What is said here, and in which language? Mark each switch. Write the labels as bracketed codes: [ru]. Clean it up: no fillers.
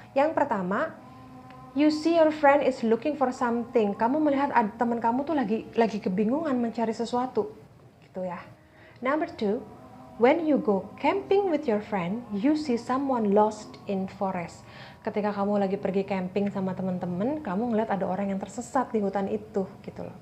[id] Yang pertama, [en] you see your friend is looking for something. [id] Kamu melihat teman kamu tuh lagi kebingungan mencari sesuatu, gitu ya. [en] Number 2, when you go camping with your friend, you see someone lost in forest. [id] Ketika kamu lagi pergi camping sama teman-teman, kamu ngeliat ada orang yang tersesat di hutan itu, gitu loh.